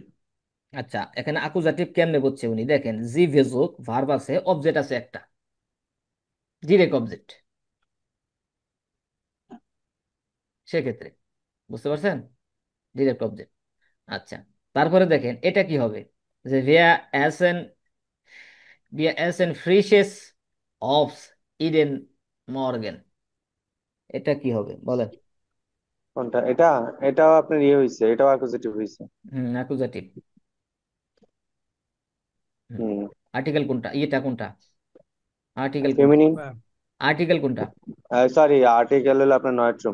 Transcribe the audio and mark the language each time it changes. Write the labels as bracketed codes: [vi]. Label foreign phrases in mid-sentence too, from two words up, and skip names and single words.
[bn] আচ্ছা, এখানে আকুজাটিভ কেমনে বুঝছে উনি, দেখেন [de] Sie versucht [bn] ভার্ব আছে, অবজেক্ট আছে একটা, [en] direct object, [bn] সেক্ষেত্রে বুঝতে পারছেন, [en] direct object. [bn] আচ্ছা, তারপরে দেখেন এটা কি হবে, যে [de] wir essen frisches Obst jeden Morgen, [bn] এটা কি হবে বলেন। কোনটা এটা? এটাও আপনার ইয়ে হয়েছে, এটাও অ্যাকুজেটিভ হয়েছে। অ্যাকুজাটিভ। হুম। আর্টিকেল কোনটা, ইয়েটা কোনটা, আর্টিকেল কোনটা, ফেমিনিন। আর্টিকেল কোনটা? সরি, আর্টিকেল হলো আপনার নয়ট্রম।